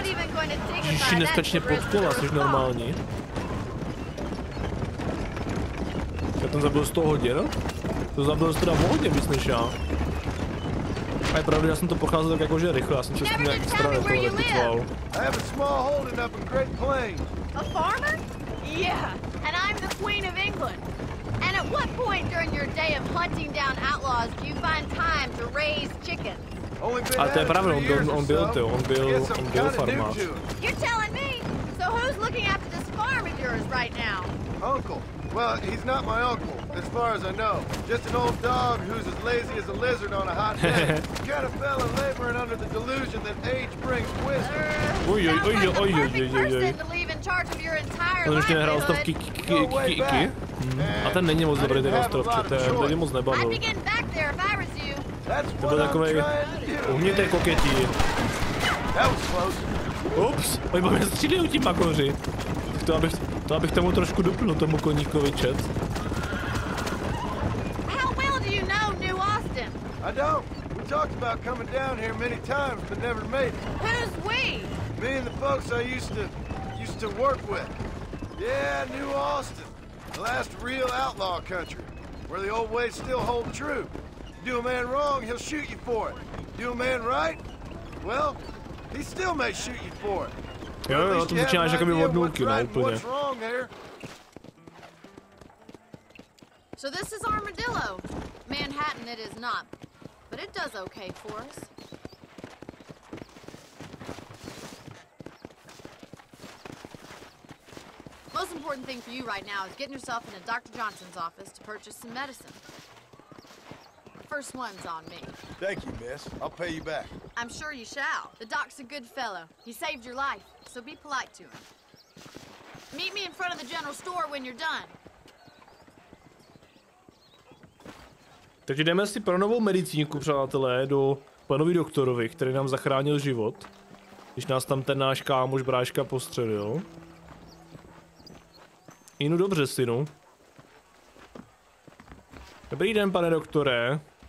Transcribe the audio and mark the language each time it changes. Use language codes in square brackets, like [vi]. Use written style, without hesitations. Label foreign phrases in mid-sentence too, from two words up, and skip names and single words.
[cs] Ježiši, neskačně pod kola, jsi normální. Já tam zabil 100 hodin? To zabil teda o hodně víc než já. A je pravda, já jsem to procházel tak jakože rychle, já jsem se s tím nějak extra nepitval. [en] A farmer? Yeah, and I'm the Queen of England. And at what point during your day of hunting down outlaws do you find time to raise chickens? [cs] Ale to je pravda, on byl farmář. [en] You're telling me? So who's looking after this farm of yours right now? Uncle. Well, he's not my uncle, as far as I know. Just an old dog who's as lazy as a lizard on a hot day. Kind of fella laboring under the delusion that age brings wisdom. [cs] On ještě nehrál ostrov Kiki. A ten není moc dobrý, ten ostrov, ten mě moc nebavil. To byl takovej umětej koketí. Ups, oni po mě střílí ti makoři. To abych tomu trošku dupnul, tomu koníkovi chat. [en] How well do you know New Austin? I don't. We talked about coming down here many times, but never made it. Who's we? Me and the folks I used to work with. Yeah, New Austin. The last real outlaw country, where the old ways still hold true. You do a man wrong, he'll shoot you for it. Do a man right? Well, he still may shoot you for it. [cs] Jo, to začínáš jakoby od nulky, no, úplně. [en] So this is Armadillo. Manhattan it is not, but it does okay for us. Most important thing for you right now is getting yourself into Dr. Johnson's office to purchase some medicine. First one's on me. Thank you, miss. I'll pay you back. I'm sure you shall. The doc's a good fellow. He saved your life, so be polite to him. Meet me in front of the general store when you're done. [cs] Takže jdeme si pro novou medicínku, přátelé, do panovi doktorovi, který nám zachránil život. Když nás tam ten náš kámoš bráška postřelil. Inu, dobře, synu. Dobrý den, pane doktore.